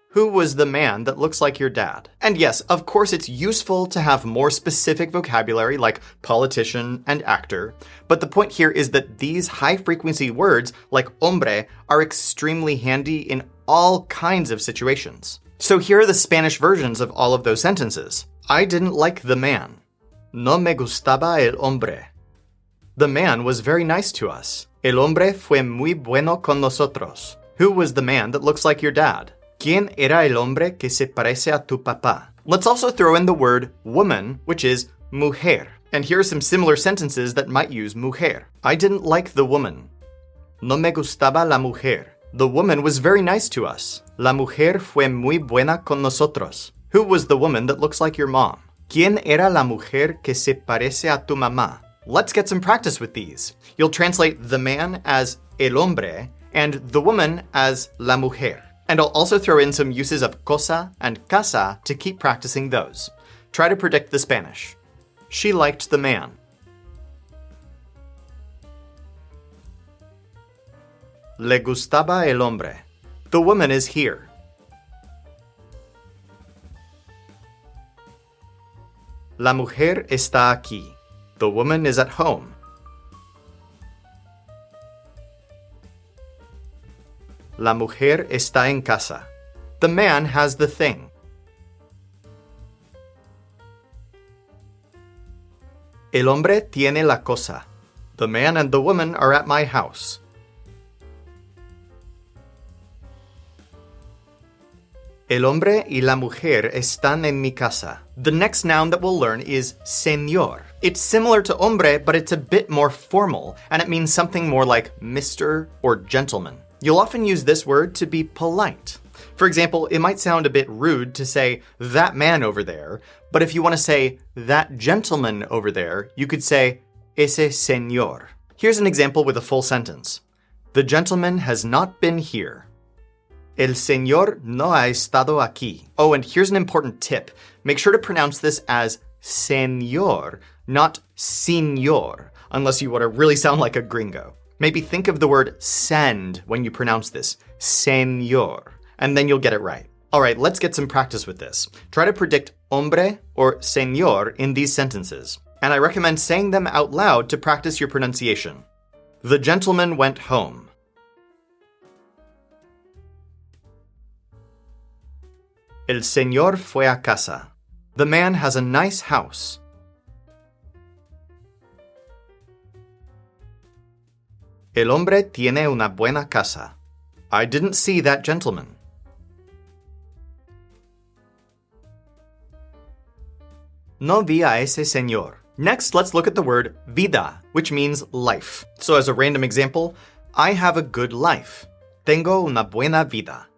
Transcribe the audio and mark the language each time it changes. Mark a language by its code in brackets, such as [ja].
[en] Who was the man that looks like your dad? And yes, of course, it's useful to have more specific vocabulary like politician and actor, but the point here is that these high-frequency words like hombre are extremely handy in all kinds of situations. So here are the Spanish versions of all of those sentences. I didn't like the man. [es] No me gustaba el hombre. [en] The man was very nice to us. [es] El hombre fue muy bueno con nosotros. [en] Who was the man that looks like your dad? [es] ¿Quién era el hombre que se parece a tu papá? [en] Let's also throw in the word woman, which is mujer. And here are some similar sentences that might use mujer. I didn't like the woman. [es] No me gustaba la mujer. [en] The woman was very nice to us. [es] La mujer fue muy buena con nosotros. [en] Who was the woman that looks like your mom? [es] ¿Quién era la mujer que se parece a tu mamá? [en] Let's get some practice with these. You'll translate the man as el hombre and the woman as la mujer. And I'll also throw in some uses of cosa and casa to keep practicing those. Try to predict the Spanish. She liked the man. [es] Le gustaba el hombre. [en] The woman is here. [es] La mujer está aquí. [en] The woman is at home. [es] La mujer está en casa. [en] The man has the thing. [es] El hombre tiene la cosa. [en] The man and the woman are at my house. [es] El hombre y la mujer están en mi casa. [en] The next noun that we'll learn is Señor. It's similar to hombre, but it's a bit more formal, and it means something more like Mr. or gentleman. You'll often use this word to be polite. For example, it might sound a bit rude to say, that man over there, but if you want to say, that gentleman over there, you could say, ese señor. Here's an example with a full sentence. The gentleman has not been here. [es] El señor no ha estado aquí. [en] Oh, and here's an important tip. Make sure to pronounce this as señor, not señor, unless you want to really sound like a gringo. Maybe think of the word send when you pronounce this, señor, and then you'll get it right. All right, let's get some practice with this. Try to predict hombre or señor in these sentences, and I recommend saying them out loud to practice your pronunciation. The gentleman went home. [es] El señor fue a casa. [en] The man has a nice house. [es] El hombre tiene una buena casa. [en] I didn't see that gentleman. [es] No vi a ese señor. [en] Next, let's look at the word vida, which means life. So as a random example, I have a good life. [es] Tengo una buena vida.